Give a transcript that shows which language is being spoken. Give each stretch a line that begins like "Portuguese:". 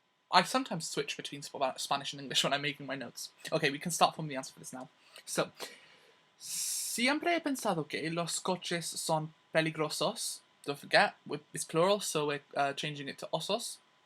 English: I sometimes switch between Spanish and English when I'm making my notes. Okay, we can start from the answer for this now.
Spanish: So, siempre he pensado que los coches son peligrosos.
English: Don't forget, it's plural, so we're changing it to osos.